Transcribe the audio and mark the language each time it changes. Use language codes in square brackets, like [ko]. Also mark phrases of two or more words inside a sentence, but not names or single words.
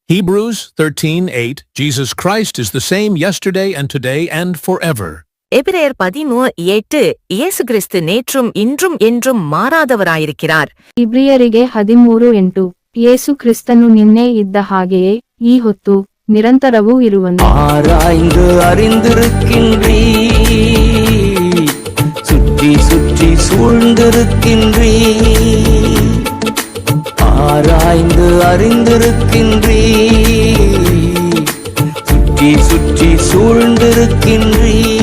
[en] Hebrews 13:8 Jesus Christ is the same yesterday and today and forever. [ta] எபிரேயர் 13:8 இயேசு கிறிஸ்து நேற்றும் இன்றும் என்றும் மாறாதவராயிருக்கிறார். [kn] ಇಬ್ರಿಯರಿಗೆ 13:8 ಯೇಸು ಕ್ರಿಸ್ತನು ನಿನ್ನೆ ಇದ್ದ ಹಾಗೆಯೇ ಈ ಹೊತ್ತು ನಿರಂತರವೂ ಇರುವನು. [ta] ஆராய்ந்து அறிந்திருக்கின்றீ, சுற்றி சுற்றி சூழ்ந்திருக்கின்றீ, ஆராய்ந்து அறிந்திருக்கின்றீ, சுற்றி சுற்றி சூழ்ந்திருக்கின்றீ.